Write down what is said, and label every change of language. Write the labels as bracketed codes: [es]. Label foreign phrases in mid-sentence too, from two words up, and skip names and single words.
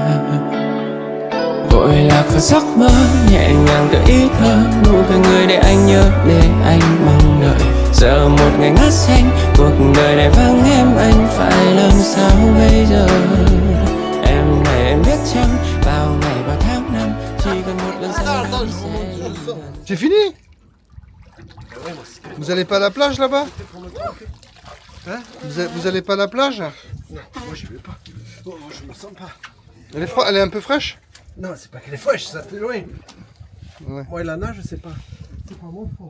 [vi] Vội lạc vào giấc mơ nhẹ nhàng tự ý thơ. Nụ cười người để anh nhớ để anh mong đợi. Giờ một ngày ngát xanh cuộc đời này vắng em anh phải làm sao bây giờ. Em này em biết chăng bao ngày bao tháng năm chỉ cần một lần say đắm sẽ. [fr] C'est fini? Vous allez pas à la plage là-bas? Hein? Vous allez pas à la plage? Non, moi je vais pas. Oh, je me sens pas. Elle est un peu fraîche? Non, c'est pas qu'elle est fraîche, ça fait loin. Ouais. Moi, la nage, je sais pas. C'est pas mon fond.